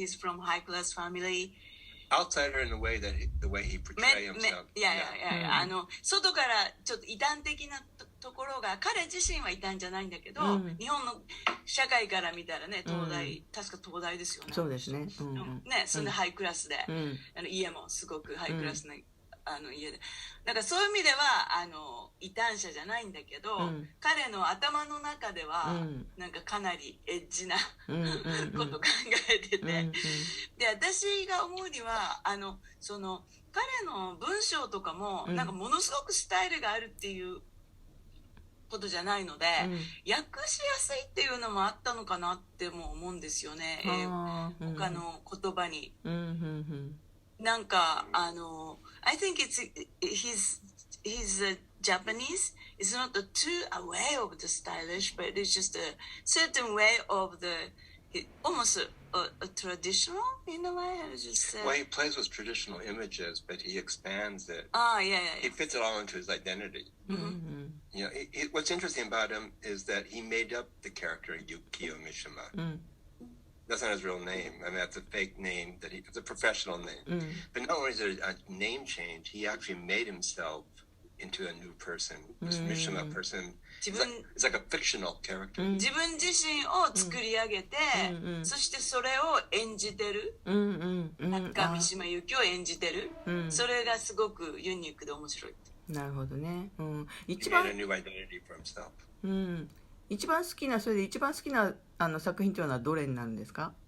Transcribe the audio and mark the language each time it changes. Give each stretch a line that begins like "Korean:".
English: He's from high class family. Outsider in the way he portrays himself.
Japanese: 外からちょっと異端的なところが、彼自身は異端じゃないんだけど、日本の社会から見たらね、東大、確か東大ですよね。そうですね。ね、それでハイクラスで、家もすごくハイクラスな家で、だからそういう意味では異端者じゃないんだけど、彼の頭の中ではなんかかなりエッジなこと考えてて、で私が思うにはその彼の文章とかもなんかものすごくスタイルがあるっていうことじゃないので、訳しやすいっていうのもあったのかなっても思うんですよね、他の言葉に。
English: なんかI think he's Japanese. It's not too aware of the stylish, but it's just a certain way of almost a traditional in a way. I just say. Well, he plays with traditional images, but he expands it. Yeah. He fits it all into his identity. You know, what's interesting about him is that he made up the character Yukio Mishima. That's not his real name. I mean, that's a fake name. It's a professional name. But not only is it a name change, he actually made himself into a new person. This Mishima person is like a fictional character.
Japanese: 自分自身を作り上げて、そしてそれを演じてる。なんか三島由紀夫を演じてる。それがすごくユニークで面白い。なるほどね。
English: 一番 he made a new identity for himself.
Japanese: 一番好きなそれで一番好きな作品というのはどれになるんですか？